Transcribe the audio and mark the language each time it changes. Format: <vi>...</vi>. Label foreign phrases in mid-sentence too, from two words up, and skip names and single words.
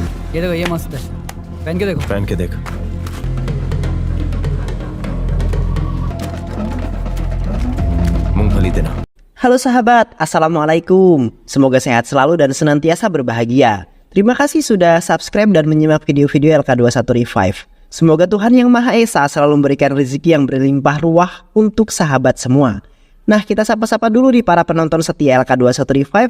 <hi>ये देखो ये मस्त है, पहन के देखो। पहन के देख। मूंगफली देना।</hi> <id>Halo sahabat, Assalamualaikum. Semoga sehat selalu dan senantiasa berbahagia. Terima kasih sudah subscribe dan menyimak video-video LK21 Revive. Semoga Tuhan Yang Maha Esa selalu memberikan rezeki yang berlimpah ruah untuk sahabat semua. Nah, kita sapa-sapa dulu di para penonton setia LK21 Revive.</id>